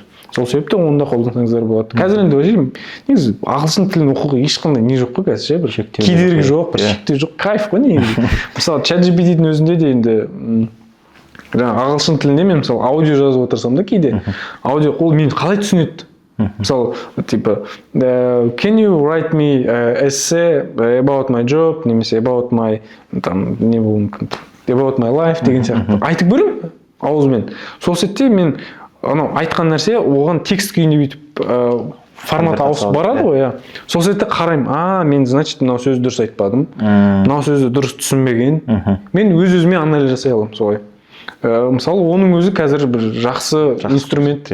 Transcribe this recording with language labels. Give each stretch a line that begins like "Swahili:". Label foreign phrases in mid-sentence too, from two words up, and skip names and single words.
Kazakh: Сол себепті оны да қолдансаңыздар болады. Қазір енді ойлаймын, негізі ағылшын тілін оқуға ешқандай не жоқ қой қазір, бір кедергі жоқ, бір шектеу жоқ, кайф қой негізі. Мысалы ChatGPT-дің өзінде де енді ағылшын тілінде мен мысалы аудио жазып отырсам да кейде, аудио ол мені қалай түсінеді? Мысалы, типа,
English: can you write me essay about my job, немесе about my,
Kazakh: там, не болуы мүмкін,
English: about my life
Kazakh: деген сияқты. Айтып көрем ауызбен. Сол сәтте мен айтқан нәрсе оған текст күйінде бүйтіп формат ауысып барады ғой. Сол сәтте қараймын, мен значит мынау сөзді дұрыс айтпадым, мынау сөзді дұрыс түсінбеген. Мен өз-өзіме анализ жасай аламын солай. Мысалы, оның өзі қазір бір жақсы инструмент.